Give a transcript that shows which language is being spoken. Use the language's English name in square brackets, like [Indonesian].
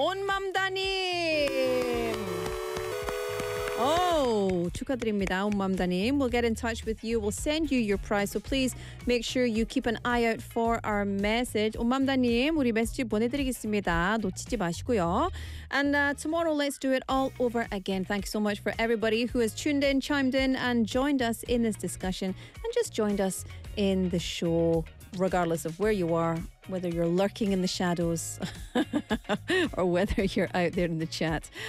[Korean] 온맘다님! Oh, 축하드립니다, 온맘다님. [English] We'll get in touch with you. We'll send you your prize. So please make sure you keep an eye out for our message. [Korean] 온맘다님, 우리 메시지 보내드리겠습니다. 놓치지 마시고요. [English] And tomorrow, let's do it all over again. Thank you so much for everybody who has tuned in, chimed in, and joined us in this discussion, and just joined us in the show, regardless of where you are, whether you're lurking in the shadows or whether you're out there in the chat.